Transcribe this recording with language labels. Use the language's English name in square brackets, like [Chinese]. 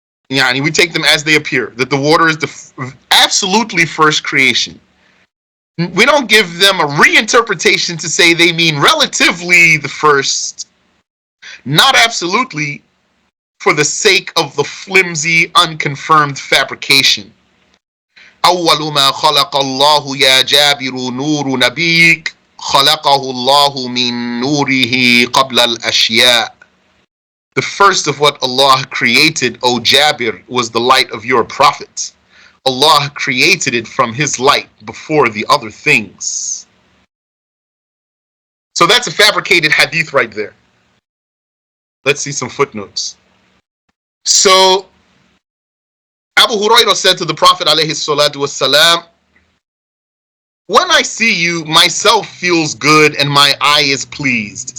[English] Yani, we take them as they appear, that the water is the absolutely first creation. We don't give them a reinterpretation to say they mean relatively the first, not absolutely, for the sake of the flimsy, unconfirmed fabrication. [Arabic] أول ما خلق الله يا جابر نور نبيك خلقه الله من نوره قبل الأشياء. [English] The first of what Allah created, O Jabir, was the light of your prophet. Allah created it from His light before the other things. So that's a fabricated hadith right there. Let's see some footnotes. So Abu Hurairah said to the Prophet alayhi salatu wassalam, when I see you, myself feels good and my eye is pleased.